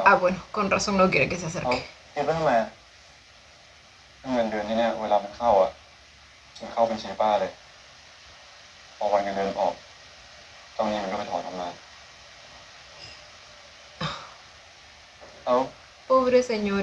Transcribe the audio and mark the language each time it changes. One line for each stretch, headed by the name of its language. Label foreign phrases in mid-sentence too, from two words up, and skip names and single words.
Spanish: Ah, bueno, con razón no quiere que se
Thai: เขา
Spanish: acerque.
Thai: คิดว่าทำไมอะเงินเดือนนี้เนี่ยเวลามันเข้าอ่ะมันเข้าบัญชีป้าเลย พอวันเงินเดือนออกตรงนี้มันก็ไปถอนออกมาแล้ว
Spanish: Pobre
Thai: ป้า
Spanish: señora.